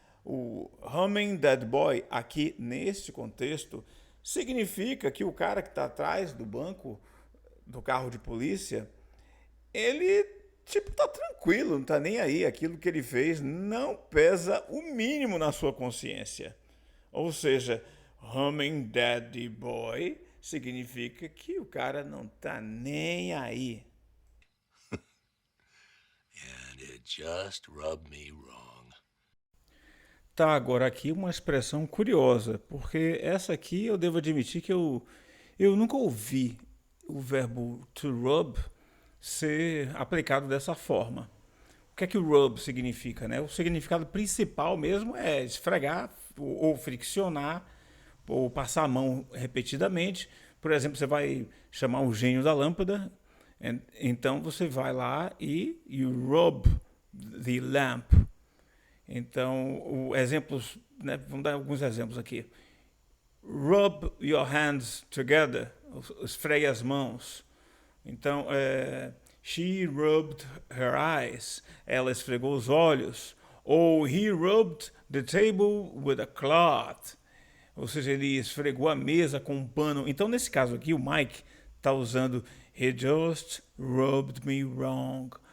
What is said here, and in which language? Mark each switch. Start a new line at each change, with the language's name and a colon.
Portuguese: O humming that boy aqui neste contexto significa que o cara que está atrás do banco do carro de polícia, ele tipo tá tranquilo, não tá nem aí. Aquilo que ele fez não pesa o mínimo na sua consciência. Ou seja, humming daddy boy significa que o cara não tá nem aí.
English: And it just rubbed me wrong.
Portuguese: Tá, agora aqui uma expressão curiosa, porque essa aqui eu devo admitir que eu nunca ouvi o verbo to rub ser aplicado dessa forma. O que é que o rub significa, né? O significado principal mesmo é esfregar ou friccionar ou passar a mão repetidamente. Por exemplo, você vai chamar o gênio da lâmpada, então você vai lá e
English: you rub the lamp.
Portuguese: Então, exemplos, né, vamos dar alguns exemplos aqui.
English: Rub your hands together,
Portuguese: esfregue as mãos. Então,
English: She rubbed her eyes.
Portuguese: Ela esfregou os olhos.
English: Ou he rubbed the table with a cloth.
Portuguese: Ou seja, ele esfregou a mesa com um pano. Então, nesse caso aqui, o Mike está usando
English: he just rubbed me wrong.